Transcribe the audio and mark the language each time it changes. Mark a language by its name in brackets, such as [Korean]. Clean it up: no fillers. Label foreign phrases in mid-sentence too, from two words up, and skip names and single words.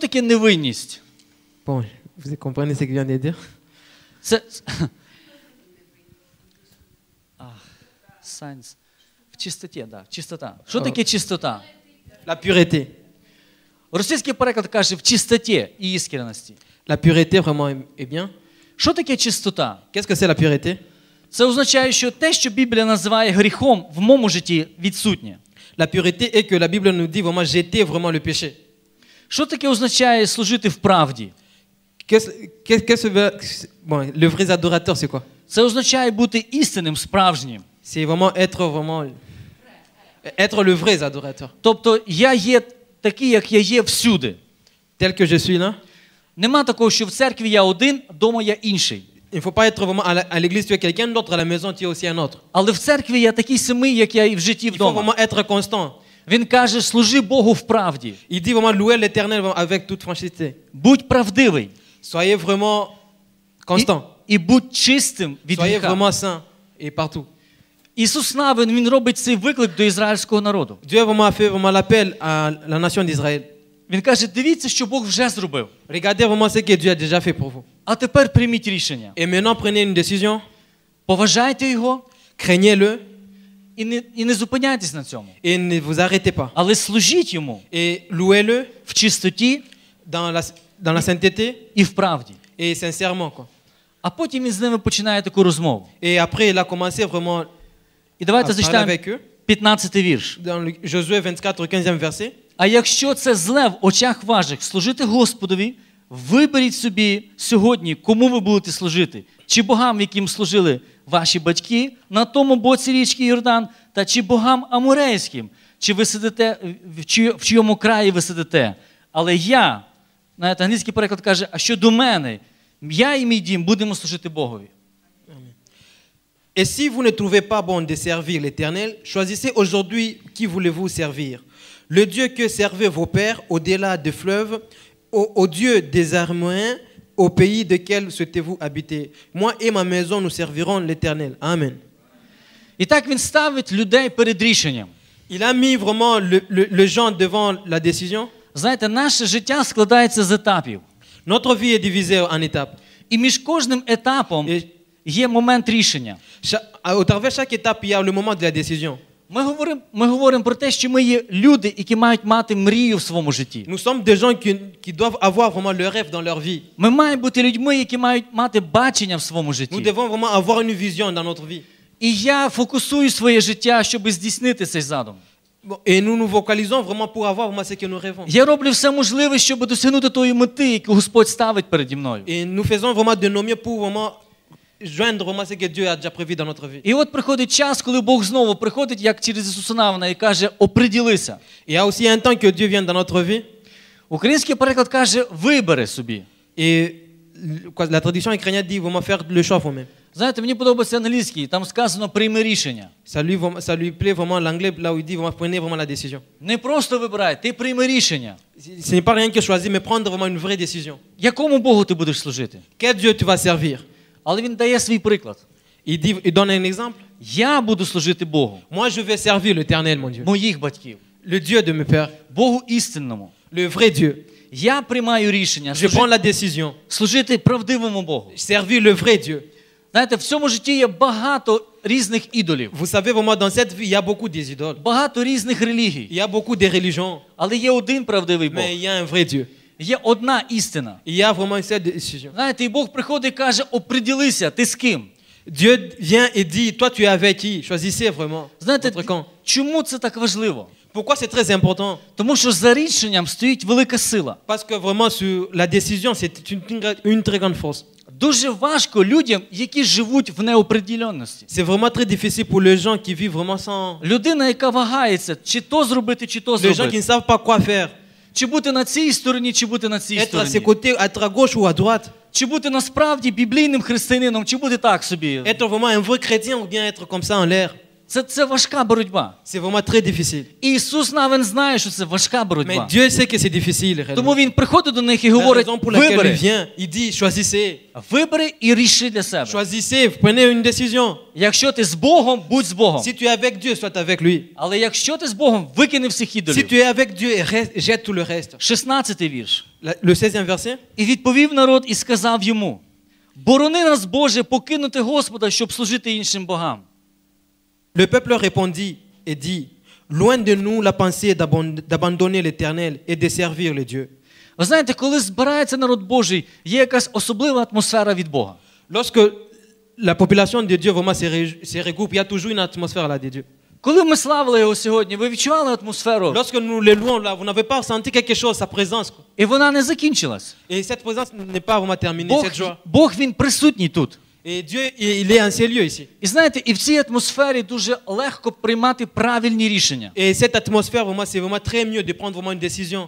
[Ukrainian] Що таке невинність? [French] Bon, vous comprenez ce qu'il vient de dire? [Ukrainian] Це... Science. В чистоті, да, чистота. Що таке чистота? [French] La pureté. [Ukrainian] Російський переклад каже в чистоті і іскренності. [French] La pureté vraiment est bien. [Ukrainian] Що таке чистота? [French] Qu'est-ce que c'est la pureté? [Ukrainian] Це означає, що те, що Біблія називає гріхом, в моєму житті відсутнє. [French] La pureté est que la Bible nous dit vraiment jeter vraiment le péché. [Ukrainian] Що таке означає служити в правді? [French] Bon, le vrai adorateur, c'est quoi? [Ukrainian] Це означає бути істинним, справжнім. [French] C'est vraiment être le vrai adorateur. [Ukrainian] Тобто я є такий, як я є всюди. [French] Tel que je suis là. [Ukrainian] Нема такого, що в церкві я один, вдома я інший. [French] Il ne faut pas être vraiment à l'église, tu es quelqu'un d'autre, à la maison, tu es aussi un autre. [Ukrainian] Але в церкві я такий самий, як я і в житті [French] Il faut [Ukrainian] вдома. [French] vraiment être constant. [Ukrainian] Він каже, служи Богу в правді. [French] Il dit vraiment louer l'éternel avec toute franchise. [Ukrainian] Будь правдивий. [French] Soyez vraiment constant. [Ukrainian] І будь чистим від [French] Soyez [Ukrainian] гріха. [French] vraiment saint et partout. [Ukrainian] Ісус Навин, він робить цей виклик до ізраїльського народу. [French] Dieu vraiment a fait vraiment l'appel à la nation d'Israël. [Ukrainian] Він каже, дивіться, що Бог вже зробив. [French] Regardez vraiment ce que Dieu a déjà fait pour vous. [Ukrainian] А тепер прийміть рішення. [French] Et maintenant, prenez une décision. [Ukrainian] Поважайте його [French] Craignez-le [Ukrainian] і не зупиняйтесь на цьому. [French] et ne vous arrêtez pas. [Ukrainian] Але служіть йому [French] Et louez-le [Ukrainian] в чистоті [French] dans la sainteté [Ukrainian] і в правді. [French] et sincèrement, quoi. [Ukrainian] А потім він з ними починає таку розмову. [French] Et après, il a commencé vraiment [Ukrainian] І [French] à [Ukrainian] давайте [French] parler [Ukrainian] зачитаємо [French] avec eux. [Ukrainian] 15-й вірш. [French] Dans Josué 24, 15e verset. [Ukrainian] А якщо це зле в очах ваших служити Господові, виберіть собі сьогодні, кому ви будете служити. Чи богам, яким служили ваші батьки на тому боці річки Йордан, та чи богам аморейським, чи ви сидите, в чийому краї ви сидите. Але я, знаєте, англійський переклад каже, а що до мене, я і мій дім будемо служити Богові. [French] Et si vous ne trouvez pas bon de servir l'Éternel, choisissez aujourd'hui qui voulez-vous servir. Le Dieu que servaient vos pères au-delà des fleuves, au Dieu des Araméens, au pays duquel souhaitez-vous habiter. Moi et ma maison, nous servirons l'Éternel. Amen. [Ukrainian] І так він ставить людей перед рішенням. [French] Il a mis vraiment les gens devant la décision. [Ukrainian] Знаєте, наше життя складається з етапів. [French] Notre vie est divisée en étapes. [Ukrainian] І між кожним етапом [French] Et [Ukrainian] є момент рішення. [French] au travers de chaque étape, il y a le moment de la décision. [Ukrainian] Ми говоримо про те, що ми є люди, які мають мати мрію в своєму житті. [French] Nous sommes des gens qui doivent avoir vraiment le rêve dans leur vie. [Ukrainian] Ми маємо бути людьми, які мають мати бачення в своєму [French] Nous [Ukrainian] житті. [French] devons vraiment avoir une vision dans notre vie. [Ukrainian] І я фокусую своє життя, щоб здійснити цей задум. [French] Et nous nous focalisons vraiment pour avoir vraiment ce que nous rêvons. [Ukrainian] Я роблю все можливе, щоб досягнути тої мети, яку Господь ставить переді мною. [French] Et nous faisons vraiment de nos mieux pour vraiment joindre vraiment ce que Dieu a déjà prévu dans notre vie. [Ukrainian] І от приходить час, коли Бог знову приходить, як через Ісуса Навина, і каже, оприділися. [French] Il y a aussi un temps que Dieu vient dans notre vie. [Ukrainian] Український переклад каже, вибери собі. [French] Et la tradition ukrainienne dit vraiment faire le choix vous-même. [Ukrainian] Знаєте, мені подобається англійський, там сказано, прийми рішення. [French] Ça lui plaît vraiment l'anglais, là où il dit vraiment prenez vraiment la décision. [Ukrainian] Не просто вибирай, ти прийми рішення. [French] Ce n'est pas rien que choisir, mais prendre vraiment une vraie décision. [Ukrainian] Якому Богу ти будеш служити? [French] Quel Dieu tu vas servir? [Ukrainian] Але він дає свій приклад. [French] Il donne un exemple. [Ukrainian] Я буду служити Богу, [French] Moi, je vais servir l'Éternel, mon Dieu. [Ukrainian] моїх батьків, [French] Le Dieu de mes pères, [Ukrainian] Богу істинному. [French] le vrai Dieu. [Ukrainian] Я приймаю рішення [French] Je prends la décision. [Ukrainian] служити правдивому Богу. [French] Servir le vrai Dieu. [Ukrainian] Знаєте, в цьому житті є багато різних ідолів, [French] Vous savez, vraiment, dans cette vie, il y a beaucoup des idoles. [Ukrainian] багато різних релігій. [French] Il y a beaucoup de religions. [Ukrainian] Але є один правдивий Бог. [French] Mais il y a un vrai Dieu. [Ukrainian] Є одна істина. [French] Il y a vraiment une seule décision. [Ukrainian] Знаєте, і Бог приходить і каже, оприділися, ти з ким? [French] Dieu vient et dit, toi, tu es avec qui? Choisissez vraiment [Ukrainian] Знаєте, [French] votre camp. [Ukrainian] чому це так важливо? [French] Pourquoi c'est très important? [Ukrainian] Тому що за рішенням стоїть велика сила. [French] Parce que vraiment, sur la décision, c'est une très grande force. [Ukrainian] Дуже важко людям, які живуть в неопределенності. [French] C'est vraiment très difficile pour les gens qui vivent vraiment sans... [Ukrainian] Людина, яка вагається, чи то зробити, чи то [French] Les gens qui [Ukrainian] зробити. [French] ne savent pas quoi faire. [Ukrainian] Чи бути на цій стороні, чи бути на цій [French] Être à ses [Ukrainian] стороні. [French] côtés, être à gauche ou à droite. [Ukrainian] Чи бути насправді біблійним християнином, чи бути так собі. [French] Être vraiment un vrai chrétien ou bien être comme ça en l'air. [Ukrainian] Це важка боротьба. [French] C'est vraiment très difficile. [Ukrainian] І Ісус навіть знає, що це важка [French] Mais [Ukrainian] боротьба. [French] Dieu sait que c'est difficile réellement. [Ukrainian] Тому Він приходить до них і [French] La [Ukrainian] говорить, [French] raison pour laquelle il [Ukrainian] вибери, [French] vient, il dit choisissez. [Ukrainian] вибери і ріши для себе. [French] Choisissez, prenez une décision. [Ukrainian] Якщо ти з Богом, будь з Богом. [French] Si tu es avec Dieu, sois avec lui. [Ukrainian] Але якщо ти з Богом, викини всіх [French] Si [Ukrainian] ідолів. [French] tu es avec Dieu, jette tout le reste. [Ukrainian] 16-й вірш. [French] Le 16e verset. [Ukrainian] І відповів народ і сказав йому, борони нас, Боже, покинути Господа, щоб служити іншим богам. [French] Le peuple répondit et dit, loin de nous la pensée d'abandonner l'Éternel et de servir le Dieu. [Ukrainian] Ви знаєте, коли збирається народ Божий, є якась особлива атмосфера від Бога. [French] Lorsque la population de Dieu vraiment se regroupe, il y a toujours une atmosphère là de Dieu. [Ukrainian] Коли ми славили його сьогодні, ви відчували атмосферу, [French] Lorsque nous les louons là, vous n'avez pas ressenti quelque chose, sa présence. Quoi. [Ukrainian] і вона не закінчилась. [French] Et cette présence n'est pas vraiment terminée, cette joie. [Ukrainian] Бог, Він присутній тут. [French] Et Dieu, il est en ces lieux ici. [Ukrainian] І знаєте, і в цій атмосфері дуже легко приймати правильні рішення. [French] Et cette atmosphère, vraiment, c'est vraiment très mieux de prendre vraiment une décision.